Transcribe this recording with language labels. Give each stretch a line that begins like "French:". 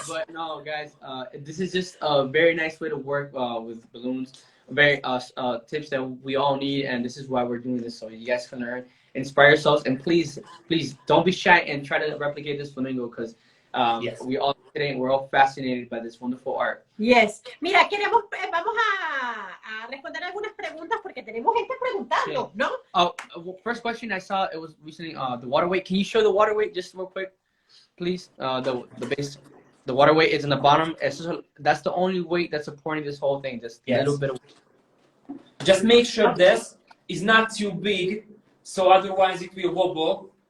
English: But no, guys, this is just a very nice way to work with balloons. Very tips that we all need, and this is why we're doing this, so you guys can learn, inspire yourselves, and please don't be shy and try to replicate this flamingo, because Yes. we're all fascinated by this wonderful art. Yes.
Spanish: Mira, vamos a responder algunas preguntas porque tenemos gente preguntando, ¿no?
English: First question I saw, it was recently the water weight. Can you show the water weight just real quick, please? The base, the water weight is in the bottom. That's the only weight that's supporting this whole thing. Just a little bit of. Just make sure this is not too big, so otherwise it will wobble.